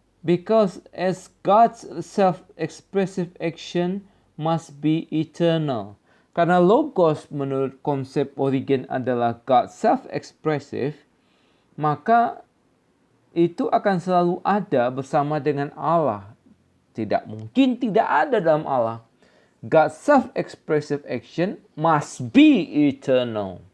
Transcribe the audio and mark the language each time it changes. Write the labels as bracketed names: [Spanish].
[English] Because as God's self-expressive action must be eternal. [Indonesian] Karena logos menurut konsep Origen adalah [English] God self-expressive, [Indonesian] maka itu akan selalu ada bersama dengan Allah. Tidak mungkin tidak ada dalam Allah. [English] God's self-expressive action must be eternal.